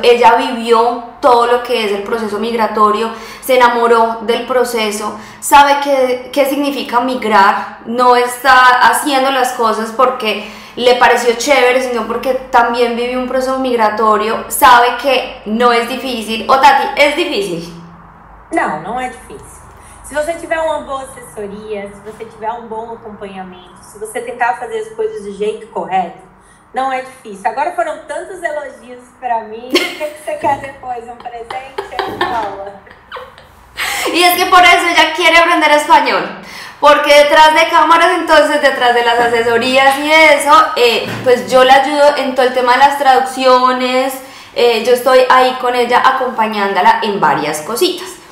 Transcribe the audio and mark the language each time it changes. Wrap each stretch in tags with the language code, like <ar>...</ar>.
<es>Ella vivió todo lo que es el proceso migratorio, se enamoró del proceso, sabe qué significa migrar, no está haciendo las cosas porque le pareció chévere, sino porque también vivió un proceso migratorio, sabe que no es difícil. O Tati, ¿es difícil?</es> <pt>Não, não é difícil. Se você tiver uma boa assessoria, se você tiver um bom acompanhamento, se você tentar fazer as coisas do jeito correto, não é difícil. Agora foram tantos elogios para mim. O que você quer depois?</pt> <es>¿Un presente,</es> <pt>Paula?</pt> <es>Y es que por eso ella quiere aprender español. Porque detrás de cámaras, entonces, detrás de las asesorías y eso, pues yo la ayudo en todo el tema de las traducciones. Yo estoy ahí con ella acompañándola en varias cositas.</es>